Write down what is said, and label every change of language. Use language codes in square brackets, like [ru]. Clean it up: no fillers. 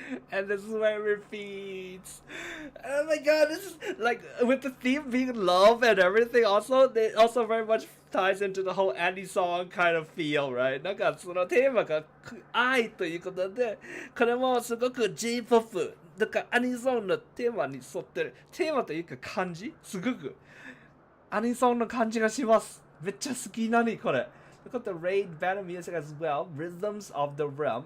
[en] And this is where it repeats. Oh my god, this is like with the theme being love and everything. Also, it also very much ties into the whole anti-song kind of feel, right? [ja] なんかそのテーマが愛ということで、これもすごく J-POP だからアニソンのテーマに沿ってる。テーマというか感じすごくアニソンの感じがします。めっちゃ好きなにこれ。 [en] Look at the raid battle music as well. Rhythms of the realm.